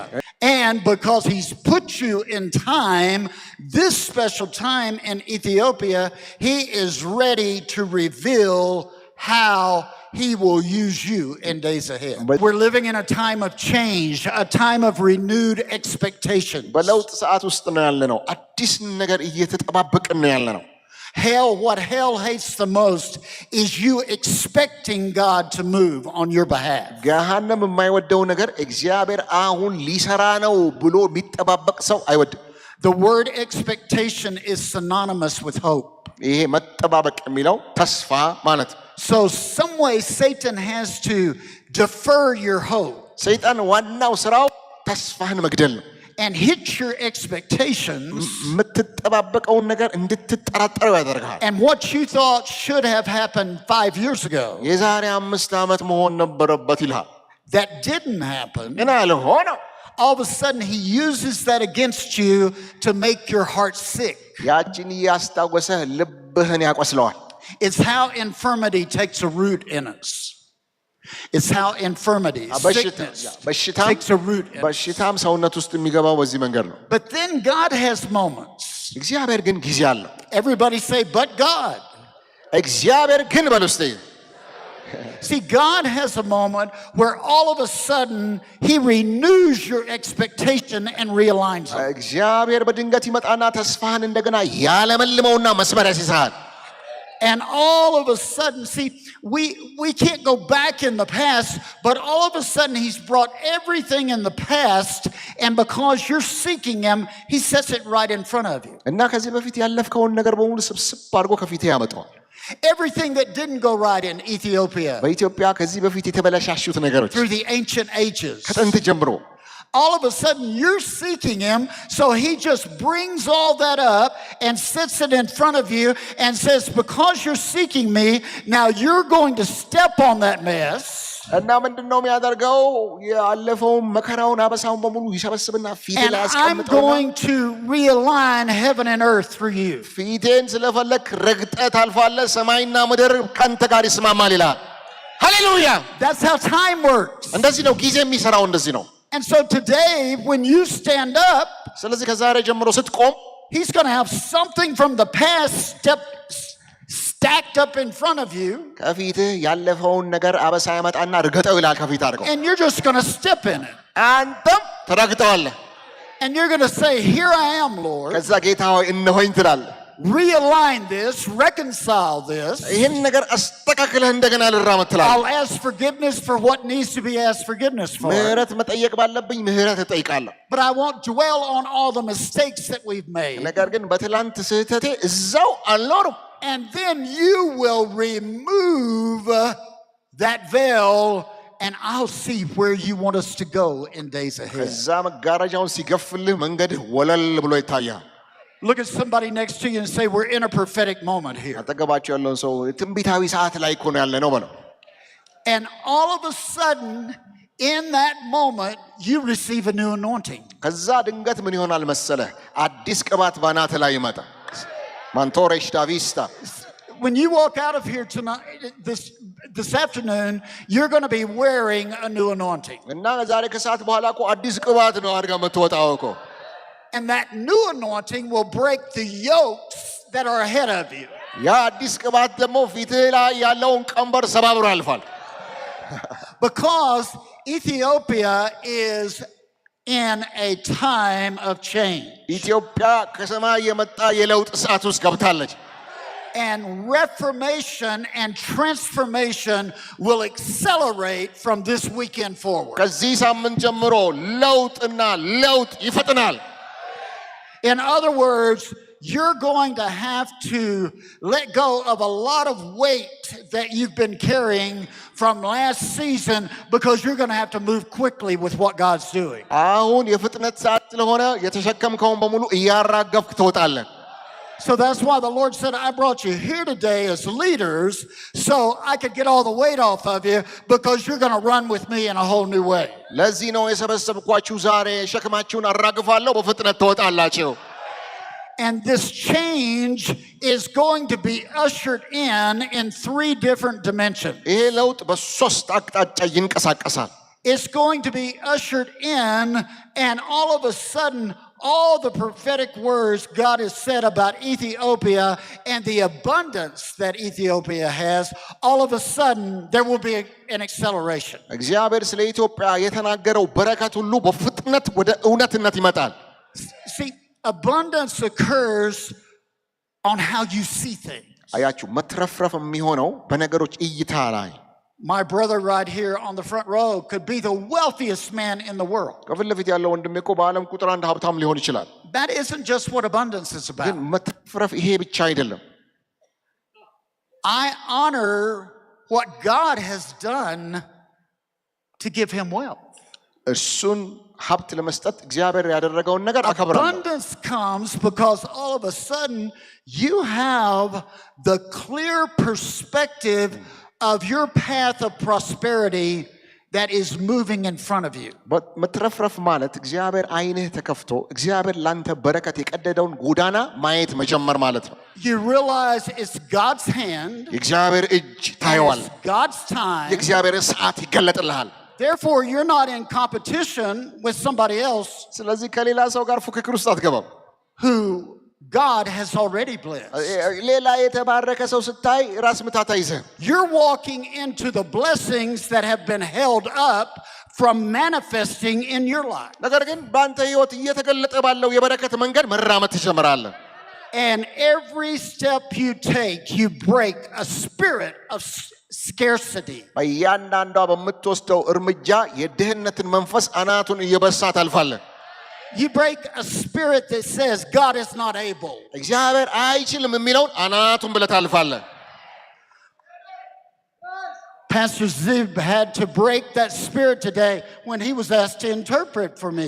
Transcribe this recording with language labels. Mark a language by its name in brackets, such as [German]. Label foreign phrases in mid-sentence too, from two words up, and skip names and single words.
[English] And because he's put you in time, this special time in Ethiopia, he is ready to reveal how he will use you in days ahead. But- We're living in a time of change, a time of renewed expectation. [Amharic] በለውጥ ሰዓት ውስጥ ነው ያለነው አዲስ ነገር እየተጠባበቅን ነው ያለነው [English] Hell, what hell hates the most is you expecting God to move on your behalf. [Amharic] ገሃነም የማይወደው ነገር እግዚአብሔር አሁን ሊሰራ ነው ብሎ የሚጠባበቅ ሰው አይወድም [English] The word expectation is synonymous with hope. [Amharic] ይሄ መጠባበቅ የሚለው ተስፋ ማለት [English] So some way Satan has to defer your hope [Amharic] ሰይጣን ዋናው ስራው ተስፋህን መግደል ነው [English] and hit your expectations. [Amharic] የምትጠባበቀውን ነገር እንድትጠራጠረው ያደርጋል [English] And what you thought should have happened 5 years ago, [Amharic] የዛሬ 5 ዓመት መሆን ነበረበት ይልሃል [English] that didn't happen. [Amharic] ግን አልሆነም [English] All of a sudden, he uses that against you to make your heart sick. [Amharic] ያችን ያስታወሰ ልብህን ያቆስለዋል [English] It's how infirmity takes a root in us. It's how infirmity, sickness, takes a root in us. [Amharic] በሽታም ሰውነት ውስጥ የሚገባው በዚህ መንገድ ነው [English] But then God has moments. [Amharic] እግዚአብሔር ግን ጊዜ አለው [English] Everybody say, but God. [Amharic] እግዚአብሔር ግን በልስቴ [English] See, God has a moment where all of a sudden he renews your expectation and realigns it. [Amharic] እግዚአብሔር በድንገት ይመጣና ተስፋህን እንደገና ያለመልመውና መስመር ያስይዛል [English] And all of a sudden, see, we can't go back in the past, but all of a sudden he's brought everything in the past, and because you're seeking him, he sets it right in front of you. [Amharic] እና ከዚህ በፊት ያለፍከውን ነገር በሙሉ ስብስብ አድርጎ ከፊት ያመጣዋል [English] Everything that didn't go right in Ethiopia [Amharic] በኢትዮጵያ ከዚህ በፊት የተበላሻሹት ነገሮች [English] through the ancient ages. [Amharic] ከጥንት ጀምሮ [English] All of a sudden, you're seeking him, so he just brings all that up and sits it in front of you and says, because you're seeking me, now you're going to step on that mess. [Amharic] እና ምንድነው የሚያደርገው ያለፈውን መከራውን አበሳውን በሙሉ ይሰበስብና ፊት [English] And [Amharic] ላይ [English] I'm [Amharic] ያስቀምጠውና [English] going to realign heaven and earth through you. [Amharic] ፊቴን ስለፈለክ ረግጠህ ታልፋለህ ሰማይና ምድር ካንተ ጋር ይስማማል ይላል ሃሌሉያ [English] That's how time works. [Amharic] እንደዚህ ነው ጊዜ የሚሰራው እንደዚህ ነው [English] And so today, when you stand up, [Amharic] ስለዚህ ከዛሬ ጀምሮ ስትቆም [English] he's going to have something from the past stacked up in front of you, [Amharic] ከፊትህ ያለፈውን ነገር አበሳ ያመጣና ርገጠው ይላል ከፊት አድርገው [English] and you're just going to step in it. [Amharic] አንተም ትረግጠዋለህ [English] And you're going to say, here I am, Lord. [Amharic] ከዛ ጌታ ሆይ እነሆኝ ትላለህ [English] Realign this, reconcile this. [Amharic] ይህን ነገር አስተካክለህ እንደገና ልራመድ ትላለህ [English] I'll ask forgiveness for what needs to be asked forgiveness for. [Amharic] ምህረት መጠየቅ ባለብኝ ምህረት እጠይቃለሁ [English] But I won't dwell on all the mistakes that we've made. [Amharic] ነገር ግን በትላንት ስህተቴ እዛው አልኖርም [English] And then you will remove that veil, and I'll see where you want us to go in days ahead. [Amharic] ከዛ መጋረጃውን ሲገፍልህ መንገድህ ወለል ብሎ ይታያል [English] Look at somebody next to you and say, we're in a prophetic moment here. [Amharic] አጠገባቸው ያለውን ሰው ትንቢታዊ ሰዓት ላይ እኮ ነው ያለነው በለው [English] And all of a sudden, in that moment, you receive a new anointing. [Amharic] ከዛ ድንገት ምን ይሆናል መሰለህ አዲስ ቅባት ባናተ ላይ ይመጣ ማንቶሬሽ ዳቪስታ [English] When you walk out of here tonight, this afternoon, you're going to be wearing a new anointing. [Amharic] እና ዛሬ ከሰዓት በኋላ እኮ አዲስ ቅባት ነው አድርጋ የምትወጣው እኮ [English] And that new anointing will break the yokes that are ahead of you. [Amharic] ያ አዲስ ቅባት ደግሞ ፊትህ ላይ ያለውን ቀንበር ሰባብሮ ያልፋል [English] Because Ethiopia is in a time of change. [Amharic] ኢትዮጵያ ከሰማይ የመጣ የለውጥ ሰዓት ውስጥ ገብታለች [English] And reformation and transformation will accelerate from this weekend forward. [Amharic] ከዚህ ሳምንት ጀምሮ ለውጥና ለውጥ ይፈጥናል [English] In other words, you're going to have to let go of a lot of weight that you've been carrying from last season because you're going to have to move quickly with what God's doing. [Amharic] አሁን የፍጥነት ሰዓት ስለሆነ የተሸከምከውን በሙሉ እያራገፍክ ትወጣለህ [English] So that's why the Lord said, I brought you here today as leaders so I could get all the weight off of you because you're going to run with me in a whole new way. [Amharic] ለዚህ ነው የሰበሰብኳችሁ ዛሬ ሸክማችሁን አራግፋለሁ በፍጥነት ትወጣላችሁ [English] And this change is going to be ushered in 3 different dimensions. [Amharic] ይሄ ለውጥ በሶስት አቅጣጫ ይንቀሳቀሳል [English] It's going to be ushered in, and all of a sudden, all the prophetic words God has said about Ethiopia and the abundance that Ethiopia has, all of a sudden there will be an acceleration. [Amharic] እግዚአብሔር ስለ ኢትዮጵያ የተናገረው በረከት ሁሉ በፍጥነት ወደ እውነትነት ይመጣል። [English] See, abundance occurs on how you see things. [Amharic] አያችሁ መትረፍረፍ የሚሆነው በነገሮች እይታ ላይ [English] My brother right here on the front row could be the wealthiest man in the world. [Amharic] ከፊት ለፊት ያለው ወንድሜ እኮ በዓለም ቁጥር አንድ ሀብታም ሊሆን ይችላል። [English] That isn't just what abundance is about. [Amharic] ግን መትረፍረፍ ይሄ ብቻ አይደለም። [English] I honor what God has done to give him wealth. [Amharic] እርሱን ሀብት ለመስጠት እግዚአብሔር ያደረገውን ነገር አከብራለሁ። [English] Abundance comes because all of a sudden you have the clear perspective of your path of prosperity that is moving in front of you. [Amharic] መትረፍረፍ ማለት እግዚአብሔር አይንህ ተከፍቶ እግዚአብሔር ላንተ በረከት የቀደደውን ጎዳና ማየት መጀመር ማለት ነው። [English] You realize it's God's hand. [Amharic] የእግዚአብሔር እጅ ታየዋል። [English] It's God's time. [Amharic] የእግዚአብሔር ሰዓት ይገለጥልሃል። [English] Therefore you're not in competition with somebody else [Amharic] ስለዚህ ከሌላ ሰው ጋር ፉክክር ውስጥ አትገባም። [English] who God has already blessed. [Amharic] ሌላ የተባረከ ሰው ስታይ ራስ ምታት አይዘህ። [English] You're walking into the blessings that have been held up from manifesting in your life. [Amharic] ነገር ግን በአንተ ህይወት እየተገለጠ ባለው የበረከት መንገድ መራመድ ትጀምራለህ። [English] And every step you take, you break a spirit of scarcity. [Amharic] በእያንዳንዷ በምትወስደው እርምጃ የድህነትን መንፈስ አናቱን እየበሳ ታልፋለህ። [English] You break a spirit that says God is not able. [Amharic] እግዚአብሔር አይችልም የሚለውን አናቱን ብለህ ታልፋለህ። [English] Pastor Zib had to break that spirit today when he was asked to interpret for me.